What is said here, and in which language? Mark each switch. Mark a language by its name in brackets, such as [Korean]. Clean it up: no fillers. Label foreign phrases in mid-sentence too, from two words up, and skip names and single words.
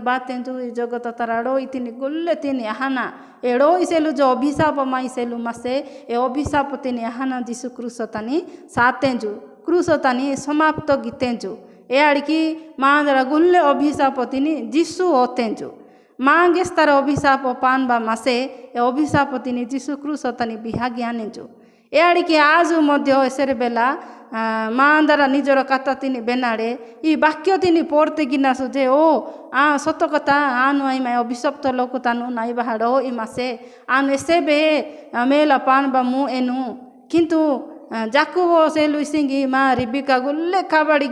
[Kurukh] बातेंजु जगत ताराड़ो तिनी गुल्ले तिनी आहाना एड़ो इसेलु जो अभिशाप माई सेलु मासे ए अभिशाप तिनी आहाना जीशु क्रूसतानी सातेंजु क्रूसतानी समाप्त गीतेंजु ए आड़की मांदरा गुल्ले अभिशाप तिनी जीशु होतेंजु मांगेस्तार अभिशाप पानबा मासे ए अभिशाप तिनी जीशु क्रूसतानी बिहा ज्ञानेजु ए आड़की आज मध्य एसरे बेला मांदरा निजर कथा तिनी बेनाड़े ई वाक्य तिनी पोरते गिनासु जे ओ सत कथा आनु आई माय अभिशप्त लोक तानु नाई बाहाड़ो ई मासे आनु एसेबे मेला पानबा मु एनु किंतु जाकुबो सेलु इसिंगी माँ रिबिका गुल्ले काबाड़ी